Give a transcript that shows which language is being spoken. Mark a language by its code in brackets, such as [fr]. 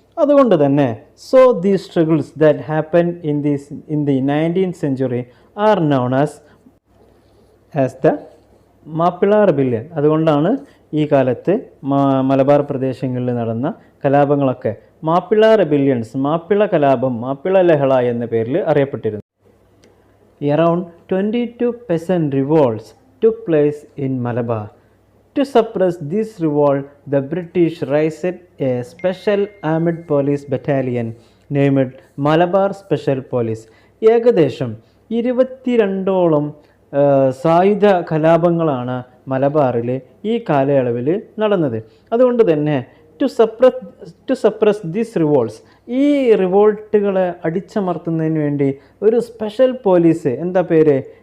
[ml] അതുകൊണ്ട് തന്നെ [en] The struggles that happen in the 19th century are known as the Mappila rebellion. [ml] അതുകൊണ്ടാണ് ഈ കാലത്ത് മലബാർ പ്രദേശങ്ങളിൽ നടന്ന കലാപങ്ങളൊക്കെ മാപ്പിള റിബല്യൻസ്, മാപ്പിള കലാപം, മാപ്പിള ലഹള എന്ന പേരിൽ അറിയപ്പെട്ടിരുന്നു. [en] Around 22 peasant revolts took place in Malabar. To suppress this revolt, the British raised a special armed police battalion named Malabar Special Police. [ml] ഏകദേശം 22ഓളം സായുധ കലാപങ്ങളാണ് മലബാറിൽ ഈ കാലയളവിൽ നടന്നത്. അതുകൊണ്ട് തന്നെ [en] to suppress this revolts, [ml] ഈ റിവോൾട്ടുകളെ അടിച്ചമർത്തുന്നതിന് വേണ്ടി ഒരു സ്പെഷ്യൽ പോലീസ്, എന്താ പേര്?